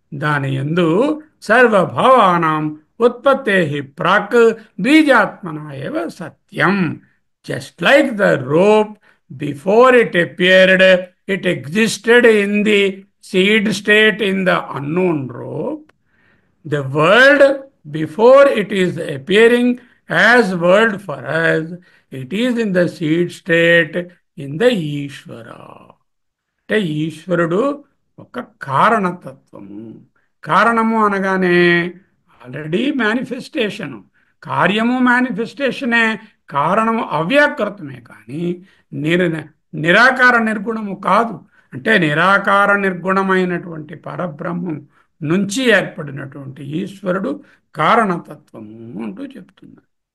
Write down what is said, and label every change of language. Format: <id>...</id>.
<sa>దాని యందు సర్వభావానాం ఉత్పత్తే ప్రాక్ బీజాత్మన ఏవ సత్యం.</sa> <en>Just like the rope before it appeared, it existed in the seed state in the unknown rope. The world, before it is appearing as world for us, it is in the seed state in the Ishvara.</en> <te>అంటే ఈశ్వరుడు ఒక కారణతత్వము. కారణము అనగానే already మేనిఫెస్టేషను, కార్యము మేనిఫెస్టేషనే, కారణము అవ్యాకృతమే కానీ నిరాకార నిర్గుణము కాదు. అంటే నిరాకార నిర్గుణమైనటువంటి పరబ్రహ్మం నుంచి ఏర్పడినటువంటి ఈశ్వరుడు కారణతత్వము అంటూ చెప్తున్నారు.</te>